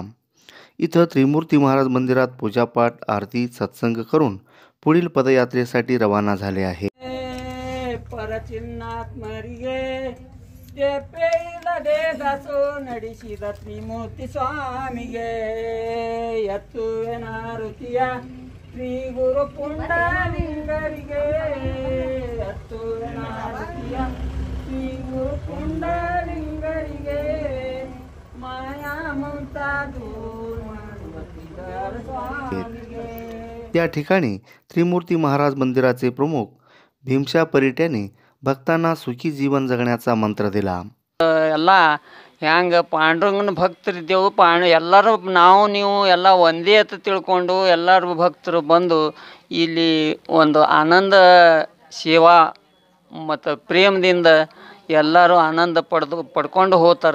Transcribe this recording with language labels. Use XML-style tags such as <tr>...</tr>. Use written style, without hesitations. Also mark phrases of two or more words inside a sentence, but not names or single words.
<mr>इथं त्रिमूर्ती महाराज मंदिरात पूजापाठ, आरती, सत्संग करून पुढील पदयात्रेसाठी रवाना झाले आहे.</mr> <kn>ತ್ರಿಮೂರ್ತಿ ಸ್ವಾಮಿಗೆ ಶ್ರೀ ಗುರು ಪುಂಡಲಿಂಗರಿಗೆ ಶ್ರೀ ಗುರು ಪುಂಡಲಿಂಗರಿಗೆ ಮಾಯಾ ಮಮತಾ ದೂರ ಸ್ವಾಮಿಗೆ.</kn> <mr>त्या ठिकाणी त्रिमूर्ती महाराज मंदिराचे प्रमुख भीमशा परीट यांनी भक्तांना सुखी जीवन जगण्याचा मंत्र दिला.</mr> <kn>ಎಲ್ಲ ಹ್ಯಾಂಗೆ ಪಾಂಡುರಂಗನ ಭಕ್ತರಿದ್ದೆವು. ಎಲ್ಲರೂ ನಾವು ನೀವು ಎಲ್ಲ ಒಂದೇ ಅಂತ ತಿಳ್ಕೊಂಡು ಎಲ್ಲರೂ ಭಕ್ತರು ಬಂದು ಇಲ್ಲಿ ಒಂದು ಆನಂದ ಸೇವಾ ಮತ್ತು ಪ್ರೇಮದಿಂದ ಎಲ್ಲರೂ ಆನಂದ ಪಡ್ಕೊಂಡು ಹೋಗ್ತಾರೆ.</kn>